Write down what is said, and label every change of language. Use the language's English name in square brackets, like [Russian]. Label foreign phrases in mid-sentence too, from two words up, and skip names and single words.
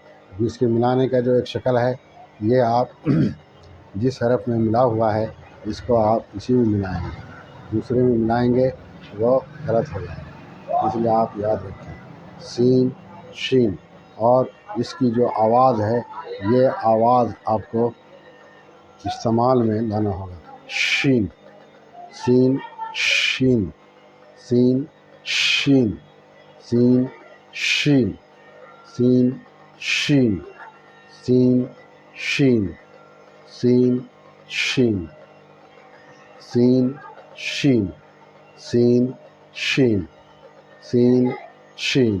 [Urdu] اس کے ملانے کا جو ایک شکل ہے، یہ آپ جس حرف میں ملا ہوا ہے اس کو آپ اسی میں ملائیں گے، دوسرے میں ملائیں گے وہ غلط ہو جائے گا. اس لیے آپ یاد رکھیں، سین شین، اور اس کی جو آواز ہے یہ آواز آپ کو استعمال میں لانا ہوگا. شین، سین شین، سین شین، سین شین، سین شین، سین شین، سین شین، سین شین، سین شین، سین شین،